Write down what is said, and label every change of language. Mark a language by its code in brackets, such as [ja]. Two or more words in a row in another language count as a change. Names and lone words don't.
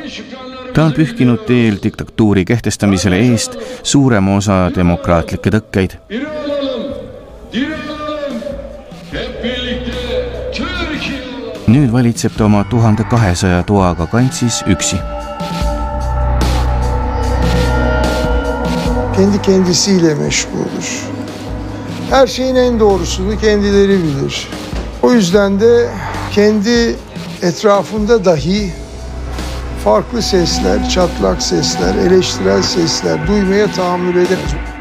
[et] Ta on pühkinud teel diktatuuri kehtestamisele eest suurema osa demokraatlikke tõkkeid. Nüüd valitseb ta oma 1200 toaga kantsis üksi. [tr] Kendi kendisiyle meşguldür. Her şeyin en doğrusunu kendileri bilir. O yüzden de kendi etrafında dahi farklı sesler, çatlak sesler, eleştirel sesler duymaya tahammül edemez.